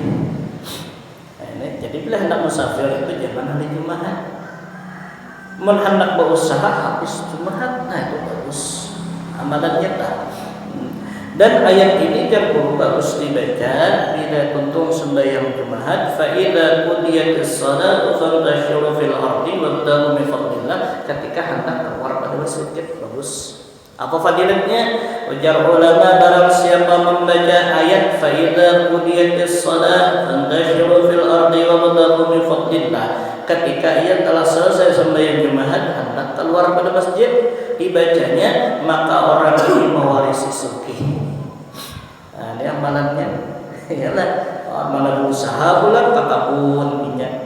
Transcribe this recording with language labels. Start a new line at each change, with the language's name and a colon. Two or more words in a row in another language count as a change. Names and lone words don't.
Banjar: Nah, ini, jadi bila hendak musafir itu jangan hari Jumat. Hendak berusaha habis Jumat, nah itu bagus amalannya tak. Dan ayat ini yang bagus dibaca bila tuntung sembahyang Jumat.
Arabic: فإذا قضيت الصلاة فانتشروا في الأرض وابتغوا من فضل الله.
Banjar: Ketika hendak keluar pada masjid bagus. Apa fadilatnya? Ujar ulama barang siapa membaca ayat
Arabic: فإذا قضيت الصلاة فانتشروا في الأرض وابتغوا من فضل الله.
Banjar: Ketika ia telah selesai sembahyang Jumat hendak keluar pada masjid dibacanya maka orang ini mewarisi sugih. Nah, ini amalannya ialah amalan usaha bulan kakabun minyak.